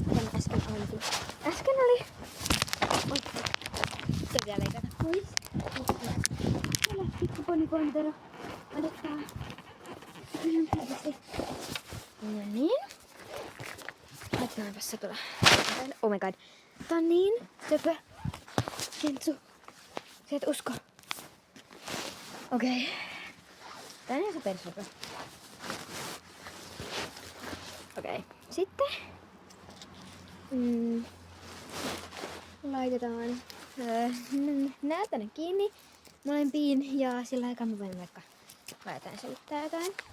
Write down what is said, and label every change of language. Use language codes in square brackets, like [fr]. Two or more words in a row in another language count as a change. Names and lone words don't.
[fi] Tämä äsken olikin. Äsken oli... Oi. Sitä vielä leikata pois. Täällä pikku ponipontero. Odottaa. Ihan helposti. No niin. Laitetaanpas satula. [en] Oh my god. [fi] Tää on niin söpö. Kentsu. Sä et usko. Okei. Tää on ihan supersöpö. Okei. Sitten laitetaan nää tänne kiinni molempiin ja sillä aikaa mä voin vaikka laitetaan selittää jotain.